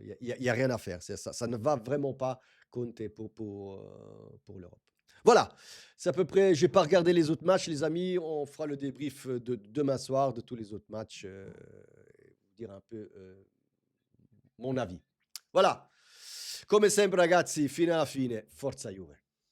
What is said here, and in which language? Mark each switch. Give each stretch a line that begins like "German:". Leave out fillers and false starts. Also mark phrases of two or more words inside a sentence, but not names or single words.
French: Il y a rien à faire. Ça ne va vraiment pas compter pour l'Europe. Voilà, c'est à peu près. Je n'ai pas regardé les autres matchs, les amis. On fera le débrief de demain soir de tous les autres matchs. Vous dire un peu mon avis. Voilà.
Italian: Come sempre, ragazzi, fino alla fine, forza Juve.